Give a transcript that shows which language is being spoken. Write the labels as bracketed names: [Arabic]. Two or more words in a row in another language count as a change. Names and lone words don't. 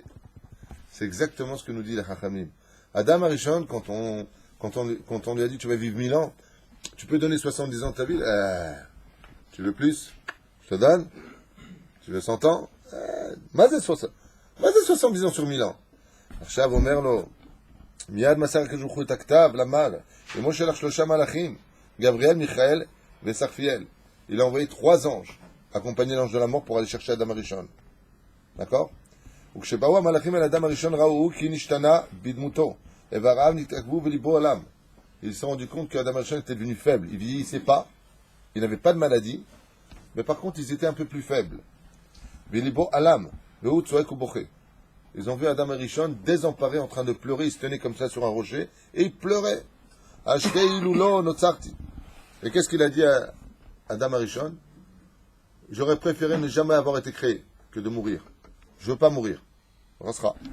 [French] C'est exactement ce que nous dit la Chachamim. Adam Arishon, quand on lui a dit tu vas vivre 1000 ans, tu peux donner 70 ans de ta vie. Tu veux plus? Je te donne. Tu veux 100 ans? Mazé 70 ans sur 1000 ans. [Hebrew] עכשיו אומר לו, מיד מסר הקדוש ברוך הוא את הכתב למעלה, כמו שלח 3 מלאכים, גבריאל, מיכאל וסרפיel. [French] Il a envoyé 3 anges, accompagner l'ange de la mort pour aller chercher Adam Arishon. D'accord? [Hebrew] וכשבאו המלאכים אל אדם הראשון ראו כי נשתנה בדמותו, איבריו נתעכבו וליבו עלם. [French] Ils se sont rendus compte qu'Adam Arishon était devenu faible. Il vieillissait pas, il n'avait pas de maladie, mais par contre ils étaient un peu plus faibles. [Hebrew] וליבו עלם, והוא צועק ובוכה. [French] Ils ont vu Adam Arishon désemparé en train de pleurer, il se tenait comme ça sur un rocher, et il pleurait. Et qu'est-ce qu'il a dit à Adam Arishon? J'aurais préféré ne jamais avoir été créé que de mourir. Je veux pas mourir. Rasra.